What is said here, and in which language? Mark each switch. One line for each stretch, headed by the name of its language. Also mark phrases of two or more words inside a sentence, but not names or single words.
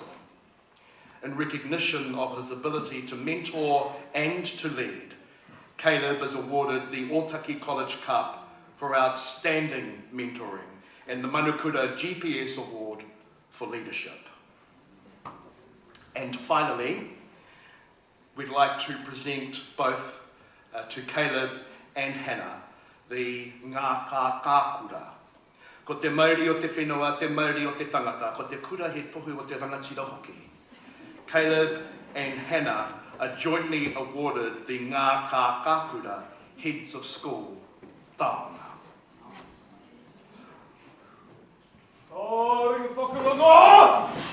English: In recognition of his ability to mentor and to lead, Caleb is awarded the Otaki College Cup for outstanding mentoring and the Manukura GPS Award for leadership. And finally, we'd like to present both to Caleb and Hannah the Ngā Ka Kākura.
Māori: Ko te mauri o te whenua, te mauri o te tangata, ko te kura he tohu o te rangatira hoki.
English: Caleb and Hannah are jointly awarded the Ngā Ka Kākura Heads of School Taonga.
Māori: Oi, whakarongo!